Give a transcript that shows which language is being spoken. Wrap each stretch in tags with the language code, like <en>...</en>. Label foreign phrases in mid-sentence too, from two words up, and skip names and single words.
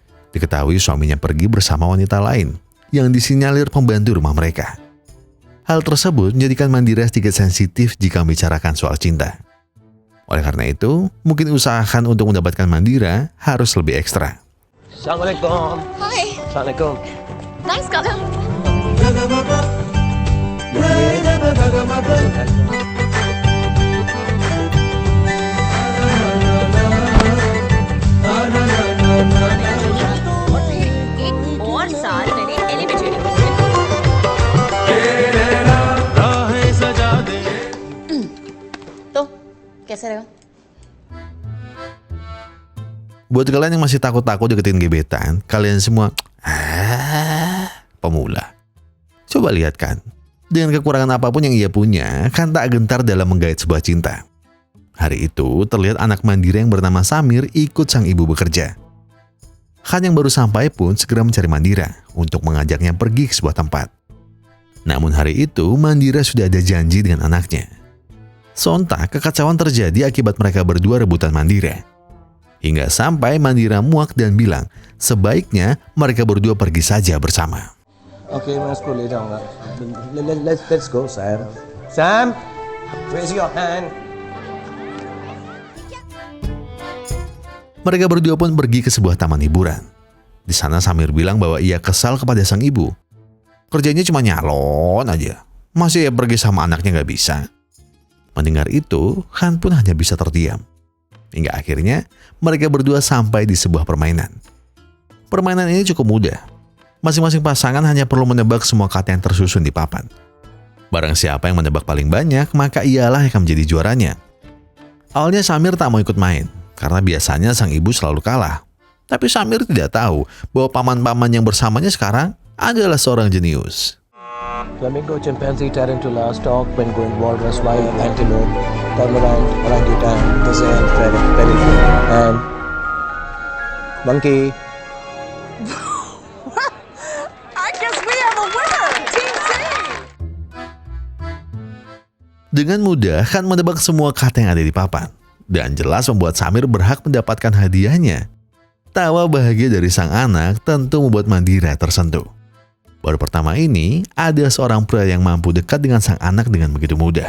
<id>Diketahui suaminya pergi bersama wanita lain yang disinyalir pembantu rumah mereka. Hal tersebut menjadikan Mandira sedikit sensitif jika membicarakan soal cinta. Oleh karena itu, mungkin usahakan untuk mendapatkan Mandira harus lebih ekstra. Assalamualaikum. Hi. Assalamualaikum.</id> <en>Nice color.</en> <hi>एक और साल मैंने एलिवेटेड तो कैसे रहेगा?</hi> <id>Buat kalian yang masih takut-takut deketin gebetan, kalian semua pemula. Coba lihat kan, dengan kekurangan apapun yang ia punya, kan tak gentar dalam menggait sebuah cinta. Hari itu terlihat anak Mandira yang bernama Samir ikut sang ibu bekerja. Khan yang baru sampai pun segera mencari Mandira untuk mengajaknya pergi ke sebuah tempat. Namun hari itu Mandira sudah ada janji dengan anaknya. Sontak kekacauan terjadi akibat mereka berdua rebutan Mandira. Hingga sampai Mandira muak dan bilang sebaiknya mereka berdua pergi saja bersama.</id> <hi>Okay, मैं उसको ले जाऊंगा.</hi> <en>Let's go, Sam. Sam, raise your hand.</en> <id>Mereka berdua pun pergi ke sebuah taman hiburan. Di sana Samir bilang bahwa ia kesal kepada sang ibu. Kerjanya cuma nyalon aja. Masih ya pergi sama anaknya gak bisa. Mendengar itu, Khan pun hanya bisa terdiam. Hingga akhirnya mereka berdua sampai di sebuah permainan. Permainan ini cukup mudah. Masing-masing pasangan hanya perlu menebak semua kata yang tersusun di papan. Barang siapa yang menebak paling banyak, maka ialah yang akan menjadi juaranya. Awalnya Samir tak mau ikut main, karena biasanya sang ibu selalu kalah. Tapi Samir tidak tahu bahwa paman-paman yang bersamanya sekarang adalah seorang jenius.</id> <en>Flamingo, chimpanzee, tarantula, stork, penguin, walrus, whale, antelope, cormorant, orangutan, gazelle, ferret, peregrine, and monkey. I guess we have a winner. Team C.</en> <id>Dengan mudah, Khan menebak semua kata yang ada di papan. Dan jelas membuat Samir berhak mendapatkan hadiahnya. Tawa bahagia dari sang anak tentu membuat Mandira tersentuh. Baru pertama ini, ada seorang pria yang mampu dekat dengan sang anak dengan begitu mudah.</id>